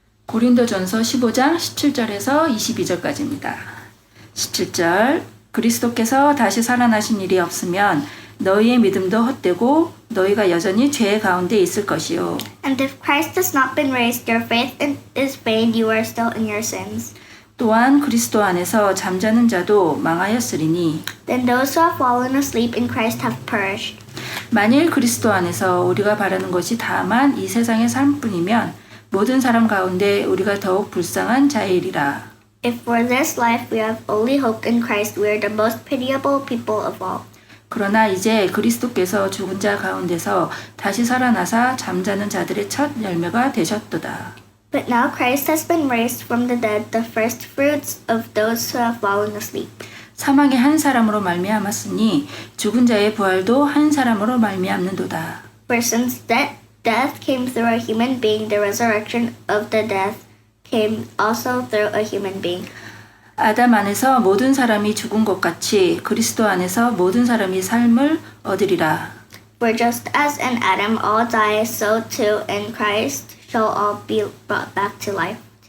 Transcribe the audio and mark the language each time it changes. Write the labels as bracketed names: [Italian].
[Korean] 고린도전서 15장 17절에서 22절까지입니다. 17절 그리스도께서 다시 살아나신 일이 없으면 너희의 믿음도 헛되고 너희가 여전히 죄 가운데 있을 것이요. [English] And if Christ has not been raised, your faith is vain, you are still in your sins. [Korean] 또한 그리스도 안에서 잠자는 자도 망하였으리니 [English] Then those who have fallen asleep in Christ have perished. [Korean] 만일 그리스도 안에서 우리가 바라는 것이 다만 이 세상의 삶뿐이면 모든 사람 가운데 우리가 더욱 불쌍한 자이리라. [English] If for this life we have only hoped in Christ, we are the most pitiable people of all. [Korean] 그러나 이제 그리스도께서 죽은 자 가운데서 다시 살아나사 잠자는 자들의 첫 열매가 되셨도다. [English] But now Christ has been raised from the dead, the first fruits of those who have fallen asleep. [Korean] 사망의 한 사람으로 말미암았으니 죽은 자의 부활도 한 사람으로 말미암는도다. [English] For since death came through a human being, the resurrection of the dead came also through a human being. [Korean] 아담 안에서 모든 사람이 죽은 것 같이 그리스도 안에서 모든 사람이 삶을 얻으리라. [English] For just as in Adam all die, so too in Christ shall all be brought back to life.